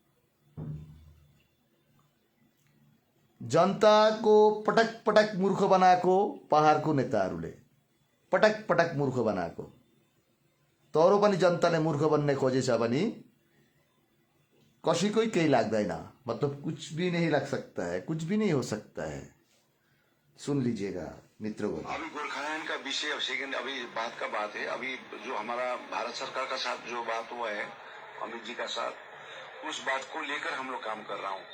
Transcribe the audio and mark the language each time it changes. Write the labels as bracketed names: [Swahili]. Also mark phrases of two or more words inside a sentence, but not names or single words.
[Nepali] जनताको पटक पटक मूर्ख बनाएको पहाडको नेताहरूले, पटक पटक मूर्ख बनाएको। तर पनि जनताले मूर्ख बन्ने खोजेछ भने कसैकै केही लाग्दैन, [Hindi] मतलब कुछ भी नहीं लग सकता है, कुछ भी नहीं हो सकता है। सुन लीजिएगा मित्रों। अभी गोरखालैंड का विषय अब सेकेंड अभी बात का बात है। अभी जो हमारा भारत सरकार का साथ जो बात हुआ है अमित जी का साथ, उस बात को लेकर हम लोग काम कर रहा हूँ।